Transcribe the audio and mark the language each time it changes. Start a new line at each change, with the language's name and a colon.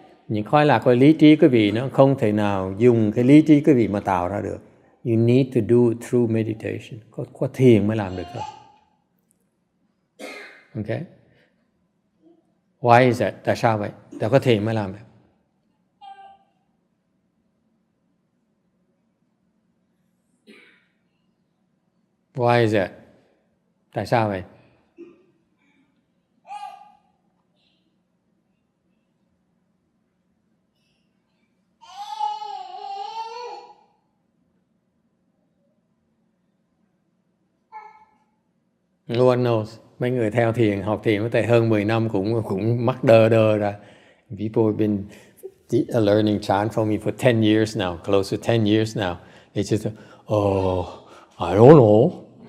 Vietnamese: Những khoái lạc của lý trí quý vị nó không thể nào dùng cái lý trí quý vị mà tạo ra được.
English: You need to do it through meditation.
Vietnamese: Có thiền mới làm được thôi.
English: Okay? Why is that?
Vietnamese: Tại sao vậy? Tại có thiền mới làm được.
English: Why is that?
Vietnamese: Tại sao vậy?
English: No one knows.
Vietnamese: Mấy người theo thiền, học thiền có thể hơn 10 năm cũng mắc đơ ra.
English: People have been learning chant from me for 10 years now, close to 10 years now. They just, I don't know.